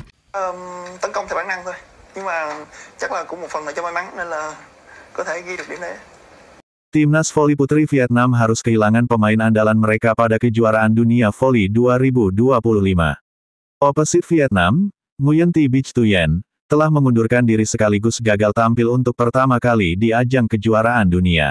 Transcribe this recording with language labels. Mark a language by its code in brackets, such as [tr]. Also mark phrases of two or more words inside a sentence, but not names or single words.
[vi] Tấn công theo bản năng thôi, nhưng mà chắc là cũng một phần là do may mắn nên là có thể ghi được điểm đấy. [id] Timnas voli putri Vietnam harus kehilangan pemain andalan mereka pada kejuaraan dunia voli 2025. Opposite Vietnam, Nguyen Thi Bich Thuyen, telah mengundurkan diri sekaligus gagal tampil untuk pertama kali di ajang kejuaraan dunia.